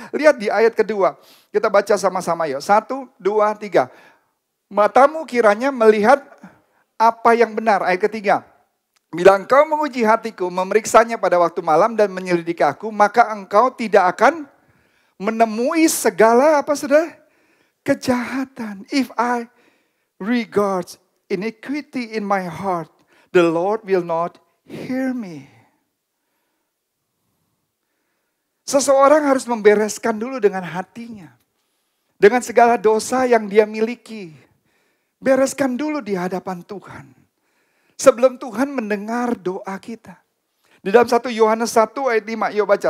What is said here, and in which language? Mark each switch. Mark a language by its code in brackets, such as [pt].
[id] Lihat di ayat kedua. Kita baca sama-sama yuk. 1, 2, 3. Matamu kiranya melihat apa yang benar. Ayat ketiga. Bila engkau menguji hatiku, memeriksanya pada waktu malam dan menyelidiki aku, maka engkau tidak akan menemui segala apa saudara? Kejahatan. [en] If I regard iniquity in my heart, the Lord will not hear me. [id] Seseorang harus membereskan dulu dengan hatinya. Dengan segala dosa yang dia miliki. Bereskan dulu di hadapan Tuhan. Sebelum Tuhan mendengar doa kita. Di dalam 1 Yohanes 1 ayat 5, yuk baca.